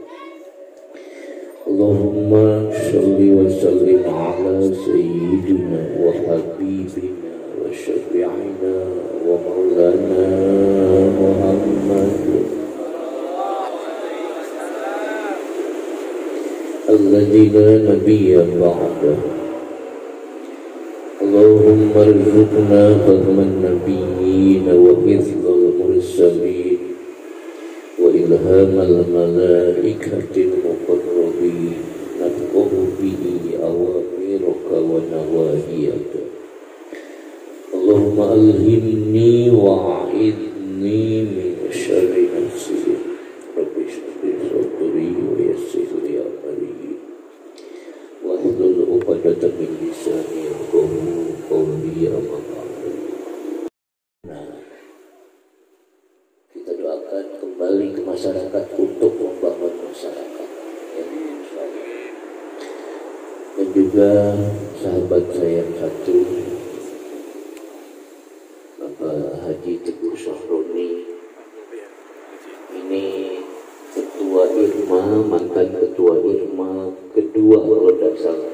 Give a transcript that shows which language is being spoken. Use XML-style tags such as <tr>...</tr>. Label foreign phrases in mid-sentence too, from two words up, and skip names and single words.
<ar>اللهم صل وسلم على سيدنا وحبيبنا وشفيعنا ومولانا محمد الذي لا نبي بعده. اللهم ارزقنا فهم النبيين وحفظ المرسلين وإلهام الملائكة المقربين نفقه به أوامرك ونواهيك. اللهم ألهمني وأعذني من شر نفسي. رب اشرح صدري ويسر لي أمري واحلل عقدة من لساني يفقهوا قولي. أما بعد.</ar> <id>Kita doakan kembali ke masyarakat untuk membangun masyarakat, ya. Dan juga sahabat saya yang satu, Bapak Haji Teguh Sahroni, ini ketua IRMA, mantan ketua IRMA kedua kalau tidak salah.</id>